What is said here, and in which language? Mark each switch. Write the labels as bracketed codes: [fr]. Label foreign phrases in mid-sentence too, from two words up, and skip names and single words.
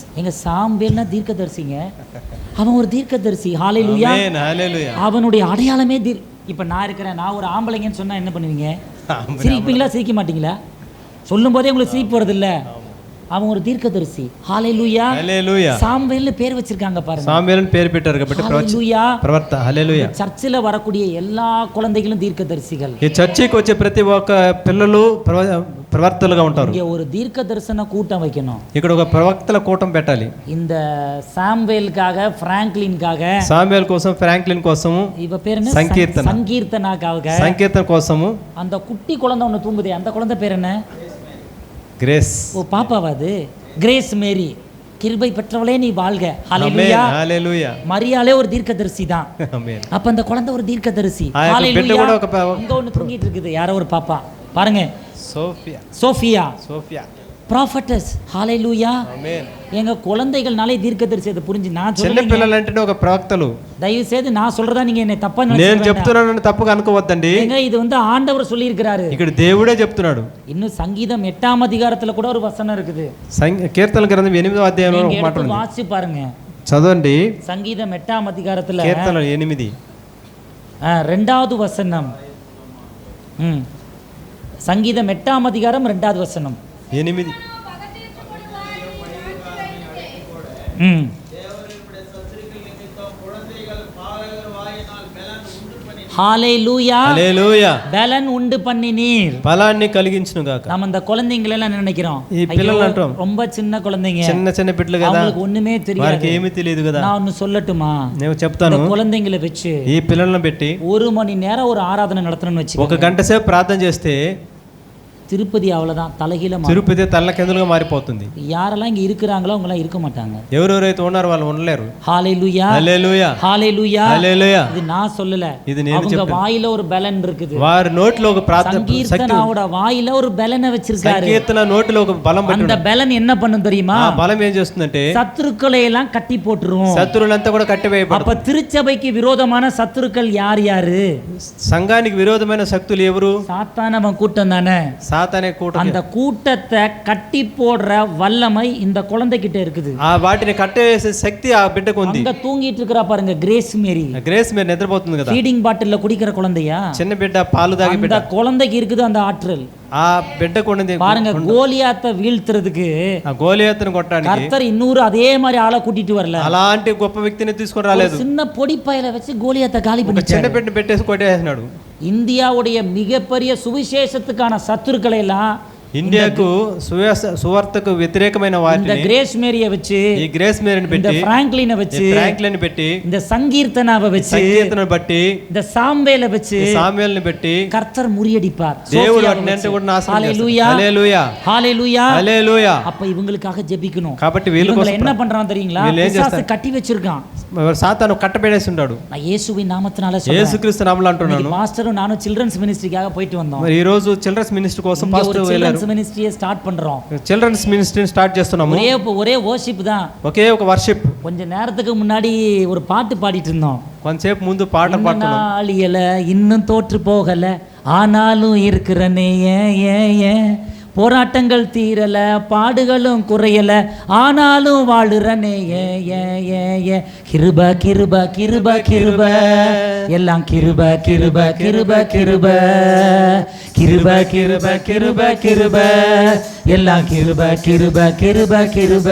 [ta] எங்க சாம்பேல்னா தீர்க்கதரிசிங்க, அவன் ஒரு தீர்க்கதரிசி. ஹல்லேலூயா. ஆமென். ஹல்லேலூயா. அவனுடைய அடையாளமே இப்ப நான் இருக்கிறேன், நான் ஒரு ஆம்பளைங்கன்னு சொன்னா என்ன பண்ணுவீங்க, சிரிப்பீங்களா சிரிக்க மாட்டீங்களா, சொல்லும் போதே உங்களுக்கு சிரிப்பு வருது இல்ல. அவன் ஒரு தீர்க்கதரிசி. ஹல்லேலூயா. ஹல்லேலூயா. சாம்பேல்னு பேர் வச்சிருக்காங்க பாருங்க. [te] சாம்பேல்னு பேர் పెట్టారు కాబట్టి [ta] ஹல்லேலூயா. [te] ప్రవర్త. హల్లెలూయా. [ta] சர்ச்சில் வரக்கூடிய எல்லா குழந்தைகளும் தீர்க்கதரிசிகள். [te] ఈ చర్చికి వచ్చే ప్రతి ఒక్క పిల్లలు ప్రవర్తలుగా ఉంటారు. [ta] இங்க ஒரு தீர்க்க தரிசன கூட்டம் வைக்கணும். [te] ఇక్కడ ఒక ప్రవక్తల కూటం పెట్టాలి. [ta] இந்த சாம்பேலுக்காக, பிராங்க்லின்காக, [te] సామ్యుయేల్ కోసం, ఫ్రాంక్లిన్ కోసం, [ta] இவ பேர் என்ன, சங்கீர்த்தனா, சங்கீர்த்தனாக்காக, [te] సంకీర్తన కోసము. [ta] அந்த குட்டி குழந்தை ஒன்று தூங்குதே, அந்த குழந்தை பேர் என்ன, கிரேஸ். ஓ பாப்பாவா அது, கிரேஸ் மேரி. கிருபை பெற்றவளே நீ வாழ்க. ஹல்லேலூயா. ஹல்லேலூயா. மரியாளே ஒரு தீர்க்கதரிசி தான். ஆமென். அப்ப அந்த குழந்தை ஒரு தீர்க்கதரிசி. ஹல்லேலூயா. அங்க ஒன்று தூங்கிட்டு இருக்குது, யாரோ ஒரு பாப்பா பாருங்க, சோஃபியா, சோஃபியா, சோஃபியா, ப்ராஃபட்டஸ். ஹல்லேலூயா. ஆமென். எங்க குழந்தைகள்னாலே தீர்க்கதரிசி. அதை புரிஞ்சு நான் [te] చిన్న [ta] சொல்றேன், [te] పిల్లలంటే ఒక ప్రవక్తలు. [ta] தயவு செய்து நான் சொல்றதா நீங்க என்ன தப்பா [te] నేను [ta] நினைச்சுக்க வேண்டாம். [te] చెప్తున్నానని తప్పుగా అనుకోవద్దండి. [ta] ஏங்க, இது வந்து ஆண்டவர் சொல்லி இருக்கிறாரு. [te] ఇక్కడ దేవుడే చెప్తున్నాడు. [ta] இன்னும் சங்கீதம் 8ஆம் அதிகாரத்துல கூட ஒரு வசனம் இருக்குது. [te] కీర్తనల గ్రంథం 8వ అధ్యాయంలో ఒక మాట ఉంది. [ta] வாசி பாருங்க. [te] చదవండి. [ta] சங்கீதம் 8ஆம் அதிகாரத்துல [te] కీర్తనలు 8. [ta] 2வது வசனம். சங்கீதம் 8ஆம் அதிகாரம் 2வது வசனம். 8. ஹல்லேலூயா. [te] హల్లెలూయా. [ta] பலன் உண்டு பண்ணினீர். [te] బలాన్ని కలిగించును గాక. [ta] நம்ம இந்த குழந்தைங்களை எல்லாம் நினைக்கிறோம், [te] ఈ పిల్లలు అంటాం [ta] ரொம்ப சின்ன குழந்தைங்க, [te] చిన్న చిన్న బిడ్డలు కదా, [ta] அவங்களுக்கு ஒண்ணுமே தெரியாது. [te] వారికి ఏమీ తెలియదు కదా. [ta] நான் ஒன்னு சொல்லட்டுமா, [te] నేను చెప్తాను. [ta] இந்த குழந்தைங்களை வச்சு [te] ఈ పిల్లలను పెట్టి [ta] 1 மணி நேரம் ஒரு ஆராதனை நடத்தணும்னு [te] ఒక [ta] வச்சுக்கோங்க, [te] గంట సేపు ప్రార్థన చేస్తే [ta] திருப்பதி அவ்வளவுதான் தலைகீழ மாறும். [te] తిరుపతి తల్లకిందులుగా మారిపోతుంది. [ta] யாரெல்லாம் இங்க இருக்கிறாங்களோ அவங்க எல்லாம் இருக்க மாட்டாங்க. [te] ఎవరెవరైతే ఉన్నారో వాళ్ళు ఉండలేరు. [ta] ஹல்லேலூயா. [te] హల్లెలూయా. [ta] ஹல்லேலూయా. [te] హల్లెలూయా. [ta] இது நான் சொல்லல, [te] ఇది నేను [ta] அவங்க [te] చెప్పాను. [ta] வாயில ஒரு பலன் இருக்குது. [te] వారి నోటిలో ఒక ప్రార్థన శక్తి, [ta] சங்கீர்த்தனாவோட வாயில ஒரு பலனை வச்சிருக்காரு. [te] సంకీర్తన నోటిలో ఒక బలం [ta] அந்த [te] పెట్టున్నాడు. [ta] பலன் என்ன பண்ணும் தெரியுமா, [te] ఆ బలం ఏం చేస్తుందంటే [ta] சத்துருக்களை எல்லாம் கட்டி போட்டுரும். [te] శత్రువులంతా కూడా [ta] அப்ப [te] కట్టివేయబడతారు. [ta] திருச்சபைக்கு விரோதமான சத்துருக்கள் யார் யாரு, [te] సంఘానికి విరోధమైన శక్తులు ఎవరు? [ta] சாத்தானவன் கூட்டம் தானே. [te] సాతానే కూటమి. [ta] அந்த கூட்டத்தை கட்டி போடுற வல்லமை இந்த குழந்தைகிட்ட இருக்குது. [te] ఆ వాటిని కట్టేసే శక్తి ఆ బిడ్డకు ఉంది. [ta] அங்க தூங்கிட்டு இருக்கா பாருங்க, கிரேஸ் மேரி. [te] గ్రేస్ మీద నిద్రపోతుంది కదా, [ta] ஃபீடிங் பாட்டில்ல குடிக்கிற குழந்தையா, [te] చిన్న బిడ్డ పాలు తాగి బిడ్డ. [ta] அந்த குழந்தைக்கு இருக்குது அந்த ஆற்றல். [te] ఆ బిడ్డకు ఉన్నది [ta] பாருங்க, கோலியாத்தை வீழ்த்துறதுக்கு [te] ఆ గోలియాతును కొట్టడానికి [ta] கர்த்தர் இன்னொரு அதே மாதிரி ஆளை கூட்டிட்டு வரல. [te] అలాంటి గొప్ప వ్యక్తిని తీసుకొని రాలేదు. [ta] சின்ன பொடி பையில வச்சு கோலியாத்தை காலி [te] ఒక [ta] பண்ணிட்டாரு. [te] చిన్న బిడ్డ పెట్టేసి కొట్టేసినాడు. [ta] இந்தியாவுடைய மிகப்பெரிய சுவிசேஷத்துக்கான சத்துருக்களை எல்லாம் [te] ఇండియాకు సువార్తకు వ్యతిరేకమైన [ta] இந்த [te] వాటిని [ta] கிரேஸ் மேரியை வச்சு, [te] ఈ గ్రేస్ మేరీని [ta] இந்த [te] పెట్టి, [ta] பிராங்க்லினை வச்சு, [te] ఫ్రాంక్లిన్ పెట్టి, [ta] இந்த சங்கீர்த்தனாவை வச்சு, [te] సంకీర్తనను బట్టి, [ta] இந்த சாம்பேலை வச்சு [te] సామ్యుయేలుని పెట్టి [ta] கர்த்தர் முறியடிப்பார். [te] దేవుడు [ta] சோஃபியாவை [te] అన్నింటినీ [ta] வச்சு. [te] కూడా నాశనం [ta] ஹalleluya, [te] చేస్తాడు. హల్లెలూయా, [ta] ஹalleluya. [te] హల్లెలూయా. [ta] அப்ப இவங்களுக்காக ஜெபிக்கணும். [te] కాబట్టి వీళ్ళ [ta] இவங்களை [te] కోసం [ta] என்ன பண்றான் தெரியுங்களா? [te] వీళ్ళు ఏం [ta] பிசாசு [te] చేస్తారు? [ta] கட்டி வச்சிருக்கான். [te] సాతాను కట్టబెడేసి ఉన్నాడు. [ta] நான் இயேசுவின் நாமத்தினால சொல்றேன். [te] యేసుక్రీస్తు నామములో అంటున్నాను. [ta] மாஸ்டரும் நானும் [en] children's ministryக்காக [ta] போயிட்டு வந்தோம். [te] మరి ఈ రోజు [en] children's ministry [te] కోసం [ta] இங்க ஒரு [te] పాస్టర్ వెళ్ళారు. [en] children's ministryயை start [ta] பண்றோம். [en] children's ministryని start [te] చేస్తున్నాము. [ta] ஒரே worship தான். [te] ఒకే ఒక వర్షిప్. [ta] கொஞ்ச நேரத்துக்கு முன்னாடி ஒரு பாட்டு பாடிட்டு இருந்தோம். [te] కొంతసేపు ముందు పాట పాడుతున్నాం. [ta] நாளியல இன்னும் தோற்று போகல ஆனாலும் இருக்கிறனே ஏன் போராட்டங்கள் தீரல பாடுகளும் குறையல ஆனாலும் வாழுறனே ஏன் கிருப கிருப கிருப கிருப எல்லாம் கிருப கிருப கிருப கிருப கிருப கிருப கிருப கிருப எல்லாம் கிருப கிருப கிருப கிருப.